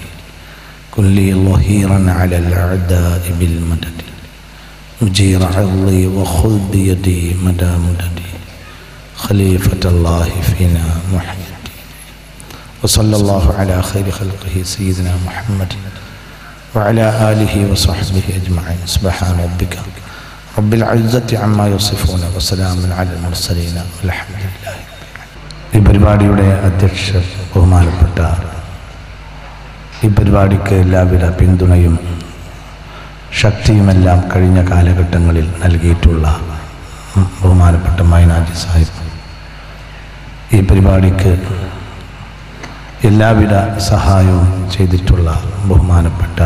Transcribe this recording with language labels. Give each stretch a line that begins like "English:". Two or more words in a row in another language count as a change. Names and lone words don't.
Arabic: كن لي ظهيرا على الأعداء بالمدد مجير عرضي وخذ بيدي مدى مددي خليفة الله فينا محي الدين وصلى الله على خير خلقه سيدنا محمد وعلى آله وصحبه أجمعين سبحان ربك رب العزة عما يصفون وسلام على المرسلين والحمد لله.
Malayalam: ഈ പരിപാടിയുടെ അധ്യക്ഷൻ ബഹുമാനപ്പെട്ട ഈ പരിപാടിക്ക് എല്ലാവിധ പിന്തുണയും ശക്തിയുമെല്ലാം കഴിഞ്ഞ കാലഘട്ടങ്ങളിൽ നൽകിയിട്ടുള്ള ബഹുമാനപ്പെട്ട മൈനാജി സാഹിബ്, ഈ പരിപാടിക്ക് എല്ലാവിധ സഹായവും ചെയ്തിട്ടുള്ള ബഹുമാനപ്പെട്ട